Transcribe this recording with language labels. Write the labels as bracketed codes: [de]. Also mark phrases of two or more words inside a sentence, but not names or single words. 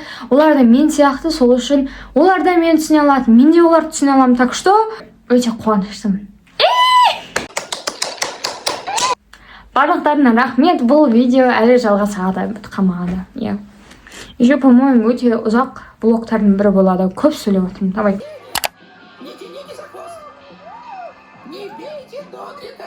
[kk] Олар да мен сияқты, сол үшін олар да мен түсіне алады, мен де оларды түсіне аламын. [ru] Так что, [kk] өте қуаныштымын. Барлықтарына рахмет, бұл видео әлі жалғасады, бітіп қалмады. [ru] Еще, по-моему, [kk] өте ұзақ блоктардың бірі болады. Көп сөйлеп отырмын. [ru] Давай. Не тяните за хвост! Не бейте Додрика!